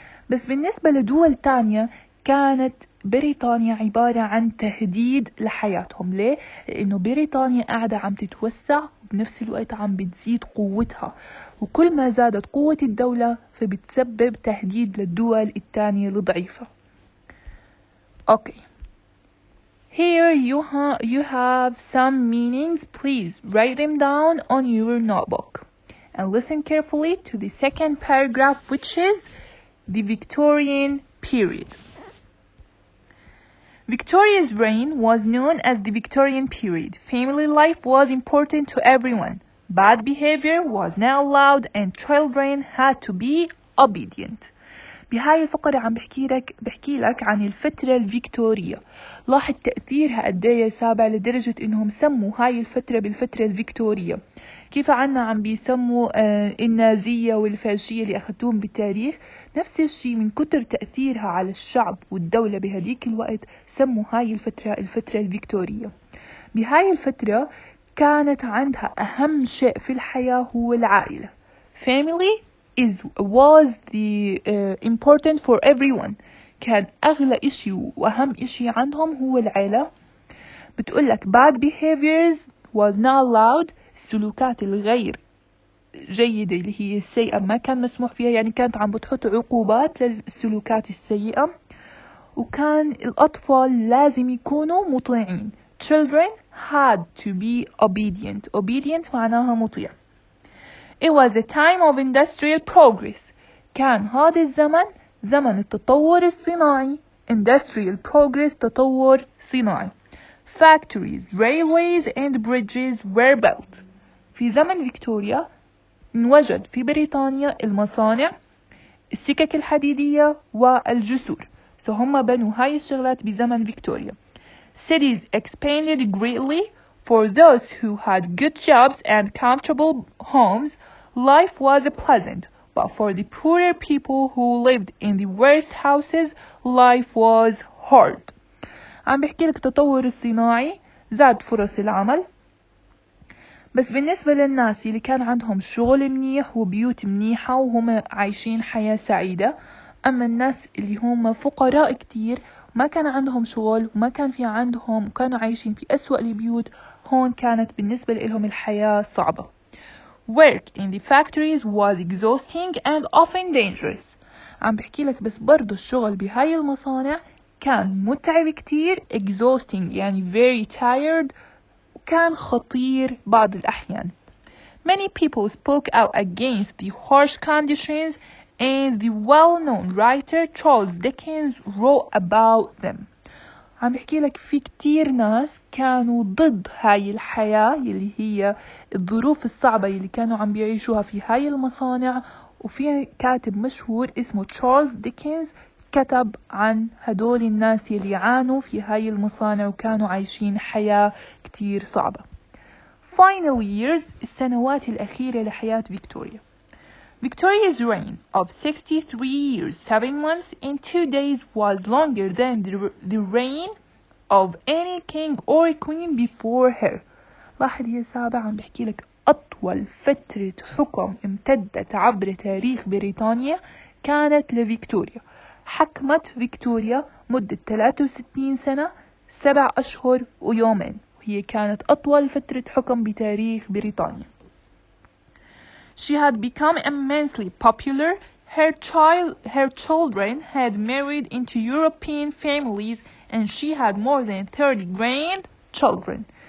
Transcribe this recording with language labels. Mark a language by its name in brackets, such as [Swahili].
[Arabic] بس بالنسبة لدول تانية كانت بريطانيا عبارة عن تهديد لحياتهم. ليه؟ لأنه بريطانيا قاعدة عم تتوسع وبنفس الوقت عم بتزيد قوتها، وكل ما زادت قوة الدولة فبتسبب تهديد للدول التانية الضعيفة. [English] Okay. Here you have some meanings. Please write them down on your notebook. And listen carefully to the second paragraph, which is the Victorian period. Victoria's reign was known as the Victorian period. Family life was important to everyone. Bad behavior was not allowed and children had to be obedient. [Arabic] بهاي الفقرة عم بحكي لك عن الفترة الفيكتورية. لاحظ تأثيرها قديه سابع لدرجة انهم سموا هاي الفترة بالفترة الفيكتورية. كيف عنا عم بيسموا النازية والفاشية اللي أخذتوهم بالتاريخ، نفس الشيء من كتر تأثيرها على الشعب والدولة بهديك الوقت سموا هاي الفترة الفيكتورية. بهاي الفترة كانت عندها أهم شيء في الحياة هو العائلة. [English] Family was the important for everyone. [Arabic] كان أغلى إشي وأهم إشي عندهم هو العائلة. بتقولك [English] bad behaviors was not allowed. [Arabic] السلوكات الغير جيدة اللي هي السيئة ما كان مسموح فيها، يعني كانت عم بتحط عقوبات للسلوكات السيئة. وكان الأطفال لازم يكونوا مطيعين. [English] Children had to be obedient. [Arabic] Obedient معناها مطيع. [English] It was a time of industrial progress. [Arabic] كان هذا الزمن زمن التطور الصناعي. [English] Industrial progress [Arabic] تطور صناعي. [English] Factories, railways and bridges were built. [Arabic] في زمن فيكتوريا انوجد في بريطانيا المصانع، السكك الحديدية والجسور. هم بنوا هاي الشغلات بزمن فيكتوريا. [English] Cities expanded greatly. For those who had good jobs and comfortable homes, life was pleasant. But for the poorer people who lived in the worst houses, life was hard. [Arabic] عم بحكي لك التطور الصناعي زاد فرص العمل، بس بالنسبة للناس اللي كان عندهم شغل منيح وبيوت منيحة وهم عايشين حياة سعيدة. أما الناس اللي هم فقراء كتير ما كان عندهم شغل وما كان في عندهم وكانوا عايشين في أسوأ البيوت، هون كانت بالنسبة لهم الحياة صعبة. [English] Work in the factories was exhausting and often dangerous. [Arabic] عم بحكي لك بس برضو الشغل بهاي المصانع كان متعب كتير. exhausting يعني [English] very tired، [Arabic] وكان خطير بعض الأحيان. [English] Many people spoke out against the harsh conditions, and the well-known writer Charles Dickens wrote about them. [Arabic] عم بحكي لك في كتير ناس كانوا ضد هاي الحياة اللي هي الظروف الصعبة اللي كانوا عم بيعيشوها في هاي المصانع، وفي كاتب مشهور اسمه تشارلز ديكنز كتب عن هدول الناس اللي يعانوا في هاي المصانع وكانوا عايشين حياة كتير صعبة. [English] Final years [Arabic] السنوات الأخيرة لحياة فيكتوريا. [English] Victoria's reign of 63 years, 7 months and 2 days was longer than the reign of any king or queen before her. [Arabic] لاحظ هي سابعة عم بحكي لك أطول فترة حكم امتدت عبر تاريخ بريطانيا كانت لفيكتوريا. حكمت فيكتوريا مدة 63 سنة 7 أشهر ويومين، وهي كانت أطول فترة حكم بتاريخ بريطانيا. [English] She had become immensely popular. Her children had married into European families and she had more than 30 grandchildren.